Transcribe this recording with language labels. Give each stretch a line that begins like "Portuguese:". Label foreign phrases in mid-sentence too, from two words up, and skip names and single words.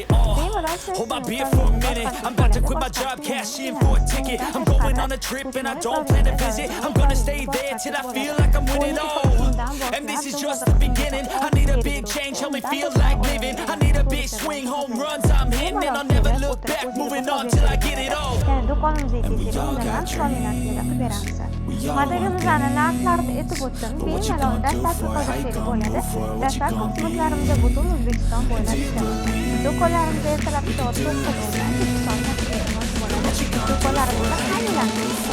English: Hold my beer for a minute. I'm about to quit my job, cash in for a ticket. I'm going on a trip and I don't plan to visit. I'm gonna stay there till I feel like I'm winning all. And this is just the beginning. I need a big change, help me feel like living. I need a big swing, home runs I'm hitting and I'll never look back. Moving on till I get it all.
Uzbek: Do'konimizga kelib, undan so'mlarga qilib beramiz. Modelimizning narxlarini aytib o'tdim. Bemalol dastlabki qo'shimcha bo'ladi. Dastlabki xizmatlarimizda butun O'zbekiston bo'ylab ishlaymiz. Do'konlarimizda ertalabki soat 9 dan kechki soat 8 gacha bo'ladi. Do'konlarimizda xayrli